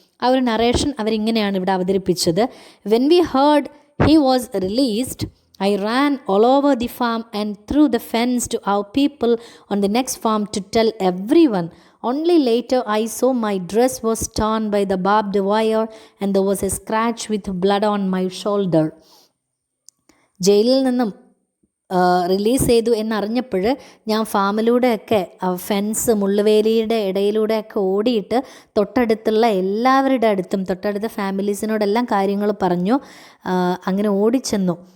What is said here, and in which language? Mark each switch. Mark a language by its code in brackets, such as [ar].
[ml] ആ ഒരു നറേഷൻ അവരിങ്ങനെയാണ് ഇവിടെ അവതരിപ്പിച്ചത്. [en] When we heard he was released I ran all over the farm and through the fence to our people on the next farm to tell everyone. Only later I saw my dress was torn by the barbed wire and there was a scratch with blood on my shoulder. [ml] ജയിലിൽ നിന്നും release ചെയ്തു എന്നറിഞ്ഞപ്പോൾ ഞാൻ ഫാമിലൂടെയൊക്കെ fence, മുള്ളുവേലിയുടെ ഇടയിലൂടെയൊക്കെ ഓടിയിട്ട് തൊട്ടടുത്തുള്ള എല്ലാവരുടെ അടുത്തും, തൊട്ടടുത്ത ഫാമിലീസിനോടെല്ലാം കാര്യങ്ങൾ പറഞ്ഞു. അങ്ങനെ ഓടിച്ചെന്നു.